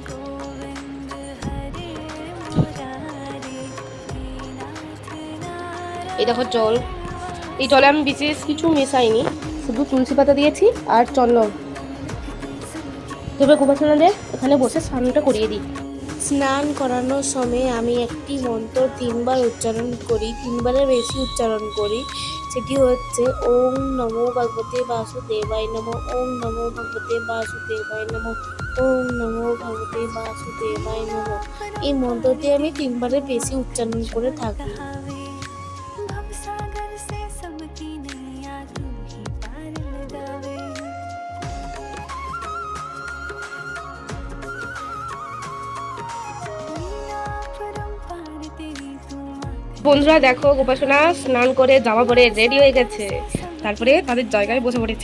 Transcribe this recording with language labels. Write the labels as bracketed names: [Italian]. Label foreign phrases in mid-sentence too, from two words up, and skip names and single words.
[Bangla] এই দেখো জল, এই জলে আমি বিশেষ কিছু মেশাইনি, শুধু তুলসী পাতা দিয়েছি আর চন্দন। তবে গোপাসনাদের এখানে বসে স্নানটা করিয়ে দিই। স্নান করানোর সময় আমি একটি মন্ত্র 3 বার উচ্চারণ করি, 3 বারের বেশি উচ্চারণ করি। সেটি হচ্ছে [Sanskrit] ওং নমো ভগবতে বাসুদেবায় নমঃ, ওং নমো ভগবতে বাসুদেবায় নমঃ, ওং নমো ভগবতে বাসুদেবায় নমঃ। [Bangla] এই মন্ত্রটি আমি 3 বারের বেশি উচ্চারণ করে থাকি। বন্ধুরা দেখো গোপাসনা স্নান করে জামা পরে রেডি হয়ে গেছে, তারপরে তাদের জায়গায় বসে পড়েছে।